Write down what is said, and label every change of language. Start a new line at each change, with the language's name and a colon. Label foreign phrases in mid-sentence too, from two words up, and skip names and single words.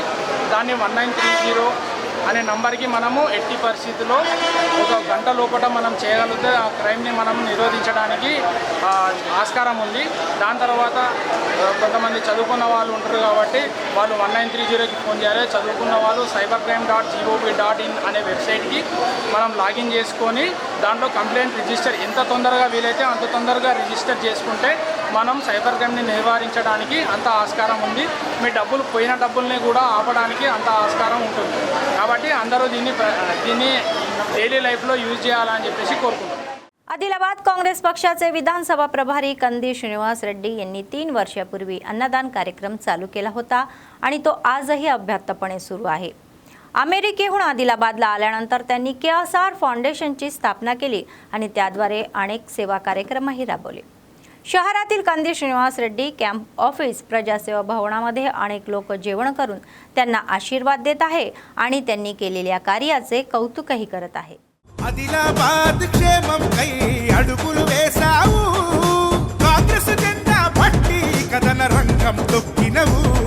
Telugu: దాన్ని 1930 అనే నంబర్కి మనము ఎట్టి పరిస్థితుల్లో ఒక గంట లోపల మనం చేయగలిగితే ఆ క్రైమ్ని మనం నిరోధించడానికి ఆస్కారం ఉంది. దాని తర్వాత కొంతమంది చదువుకున్న వాళ్ళు ఉంటారు కాబట్టి వాళ్ళు 1930కి ఫోన్ చేయాలి. చదువుకున్న వాళ్ళు cybercrime.gov.in అనే వెబ్సైట్కి మనం లాగిన్ చేసుకొని దాంట్లో కంప్లైంట్ రిజిస్టర్ ఎంత తొందరగా వీలైతే అంత తొందరగా రిజిస్టర్ చేసుకుంటే మనం సైబర్ క్రైమ్ని నివారించడానికి అంత ఆస్కారం ఉంది. మీ పోయిన డబ్బుల్ని కూడా ఆపడానికి అంత ఆస్కారం ఉంటుంది. కాబట్టి అందరూ దీన్ని
English: daily life use
Telugu: చేయాలని చెప్పేసి కోరుకుంటున్నాను.
Marathi: आदिलाबाद काँग्रेस पक्षाचे विधानसभा प्रभारी कंदी श्रीनिवास रेड्डी यांनी 3 वर्षापूर्वी अन्नदान कार्यक्रम चालू केला होता आणि तो आजही अभ्यासपणे सुरू आहे. अमेरिकेहून आदिलाबादला आल्यानंतर त्यांनी केएसआर फाउंडेशनची स्थापना केली आणि त्याद्वारे अनेक सेवा कार्यक्रमही राबवले. शहरातील कंदी श्रीनिवास रेड्डी कॅम्प ऑफिस प्रजासेवा भवनामध्ये अनेक लोक जेवण करून त्यांना आशीर्वाद देत आहे आणि त्यांनी केलेल्या कार्याचे कौतुकही करत आहे.
Telugu: आदिलाबाद क्षेमం కై అడుగులు వేసావు కాంగ్రెస్ జెండా పట్టి కదన రంగం తొక్కినవు